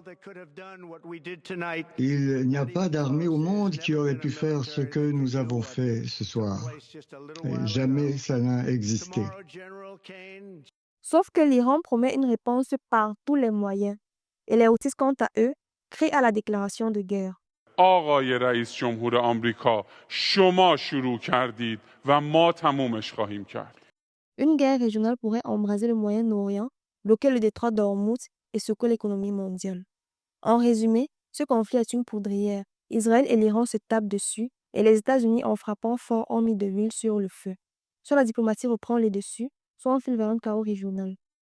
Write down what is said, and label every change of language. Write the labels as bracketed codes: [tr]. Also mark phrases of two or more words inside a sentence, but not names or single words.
[fr] Il n'y a pas d'armée au monde qui aurait pu faire ce que nous avons fait ce soir. Et jamais ça n'a existé. Sauf que l'Iran promet une réponse par tous les moyens. Et les Houthis, quant à eux, crient à la déclaration de guerre. [fa] آقای رئیس جمهور آمریکا شما شروع کردید و ما تمومش خواهیم کرد. [fr] Une guerre régionale pourrait embraser le Moyen-Orient, bloquer le détroit d'Ormuz et secouer l'économie mondiale. En résumé, ce conflit est une poudrière. Israël et l'Iran se tapent dessus et les États-Unis, en frappant fort, ont mis de l'huile sur le feu. Soit la diplomatie reprend les dessus, soit on file vers un chaos régional.